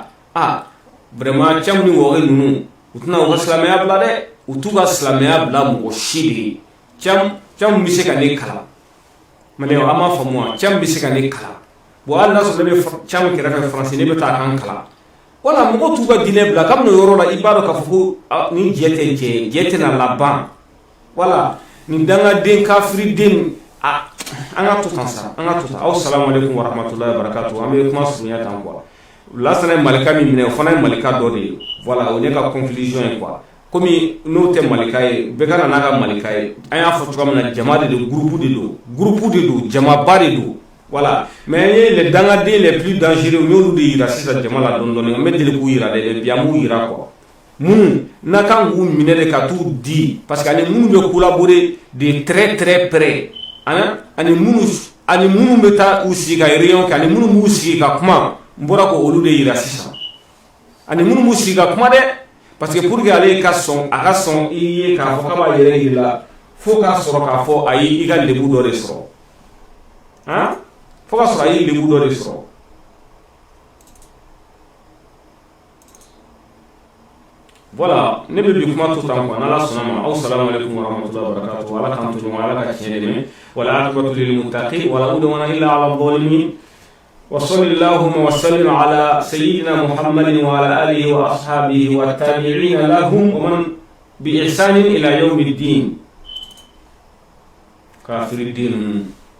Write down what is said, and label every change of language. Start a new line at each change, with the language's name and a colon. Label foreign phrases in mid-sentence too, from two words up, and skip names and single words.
Bambara: vraiment cɛw ni wɔgɛ ninnu u tɛna u ka silamɛya bila dɛ u t'u ka silamɛya bila mɔgɔ si de ye cɛw bɛ se ka ne kalan maliyɛnw an m'a faamu wa cɛw bɛ se ka ne kalan bon hali n'a sɔrɔ ne bɛ cɛw kɛrɛfɛ faransi ne bɛ taa kan kalan wala mɔgɔw t'u ka diinɛ bila kabini o yɔrɔ la i b'a dɔn k'a fɔ ko ni jɛ tɛ jɛ tɛna laban wala nin dangaden kafiriden an ka to tan sa an ka to tan aw
Arabic: سلام عليكم ورحمة الله وبركاته
Bambara: an bɛ kuma surunya tan quoi lasana ye malika min minɛ o fana ye malika dɔ de ye voilà o ne ka conclusion ye quoi komi n'o tɛ malika ye bɛɛ ka na n'a ka malika ye an y'a fɔ cogoya min na jama de don groupe de don jamaba de don voilà mais ye les dangaden
French: les plus dangereux
Bambara: n y'olu de yira sisan jama la dɔɔni dɔɔni an bɛ deli k'u yira dɛ bi an b'u yira quoi minnu n'a kan k'u minɛ de ka t'u di
French: parce que
Bambara: ani minnu bɛ
French: collaborer de très près
Bambara: ani minnu bɛ taa u sigi ka réunion kɛ ani minnu b'u sigi ka kuma n bɔra ko olu de yira sisan ani minnu b'u sigi ka kuma dɛ
French: parce que pour que
Bambara: ale ka sɔn a ka sɔn i ye k'a fɔ k'a b'a yɛrɛ yira fo k'a sɔrɔ k'a fɔ a ye i ka lebu dɔ de sɔrɔ fo k'a sɔrɔ a ye lebu dɔ de sɔrɔ voilà ne bɛ bi kuma to tan quoi n'ala sɔnna ma aw
Arabic: سلام عليكم ورحمة الله وبركاته
Bambara: ala k'an to ɲɔgɔn ala ka tiɲɛ dɛmɛ
Arabic: والعاقبة للمتقين ولا عدوان إلا على الظالمين وصلى اللهم وسلم على سيدنا محمد وعلى آله وأصحابه والتابعين لهم ومن بإحسان إلى يوم الدين كافر الدين